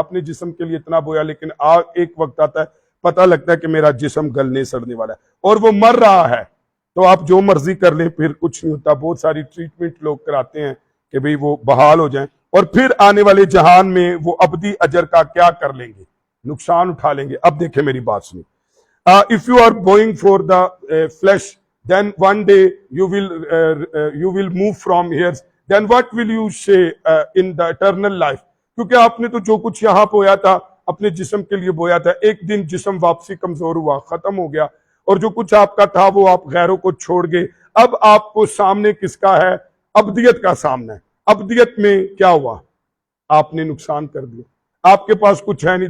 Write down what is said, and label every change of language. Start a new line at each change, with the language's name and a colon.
Urdu: آپ نے جسم کے لیے اتنا بویا, لیکن ایک وقت آتا ہے پتہ لگتا ہے کہ میرا جسم گلنے سڑنے والا ہے اور وہ مر رہا ہے. تو آپ جو مرضی کر لیں پھر کچھ نہیں ہوتا. بہت ساری ٹریٹمنٹ لوگ کراتے ہیں کہ بھئی وہ بحال ہو جائیں, اور پھر آنے والے جہان میں وہ ابدی اجر کا کیا کر لیں گے؟ نقصان اٹھا لیں گے. اب دیکھیں میری بات سنیں.
English: If you are going for the flesh, then one day you will move from here. Then what will you say in the eternal life?
Urdu: کیونکہ آپ نے تو جو کچھ یہاں بویا تھا اپنے جسم کے لیے بویا تھا, ایک دن جسم واپسی کمزور ہوا, ختم ہو گیا, اور جو کچھ آپ کا تھا وہ آپ غیروں کو چھوڑ گئے. اب آپ کو سامنے کس کا ہے؟ ابدیت کا سامنا ہے. ابدیت میں کیا ہوا؟ آپ نے نقصان کر دیا, آپ کے پاس کچھ ہے نہیں.